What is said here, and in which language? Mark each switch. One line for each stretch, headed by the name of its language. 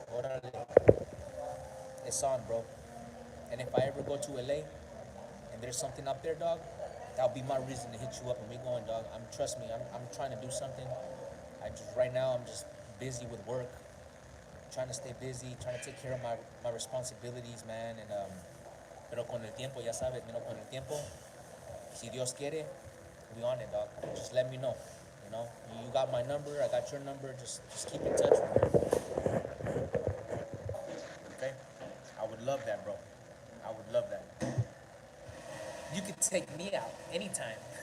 English: Orale, it's on, bro. And if I ever go to LA and there's something up there, dog, that'll be my reason to hit you up and we going, dog. Trust me, I'm trying to do something. Right now I'm just busy with work, trying to stay busy, trying to take care of my responsibilities, man. And
Spanish: pero con el tiempo, ya sabes, con el tiempo, si Dios quiere,
English: we on it, dog. Just let me know. You got my number, I got your number. Just keep in touch with me, okay? I would love that, bro. I would love that. You could take me out anytime.